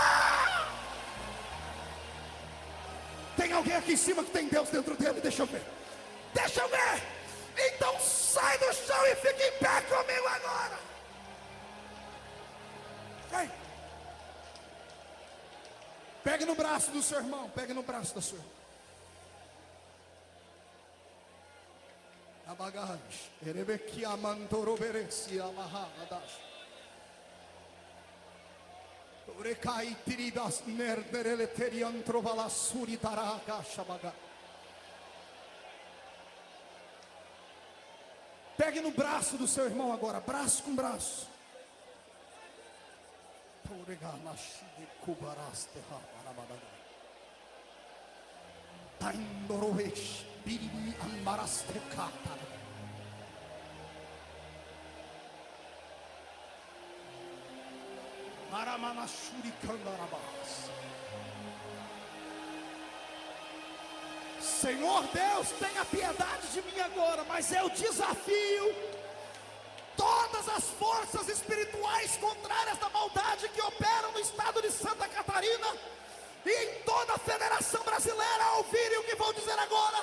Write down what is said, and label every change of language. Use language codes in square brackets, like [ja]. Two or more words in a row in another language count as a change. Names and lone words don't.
[pt] Tem alguém aqui em cima que tem Deus dentro dele? Deixa eu ver. Deixa eu ver. Então sai do chão e fica em pé comigo agora. Vem. Pegue no braço do seu irmão. Pegue no braço da sua irmã. Abagash, erebekia mantoroberesi amahadash. Orekai tiridas nerdereleterian trovalasuri taraka shabaga. Pegue no braço do seu irmão agora, braço com braço. Oreganashi kubaraste habarabada. Taindorovesh biribi ambaraste kata. Maramanashuri kandarabas. Senhor Deus, tenha piedade de mim agora, mas eu desafio todas as forças espirituais contrárias da maldade que operam no estado de Santa Catarina e em toda a Federação Brasileira a ouvirem o que vou dizer agora.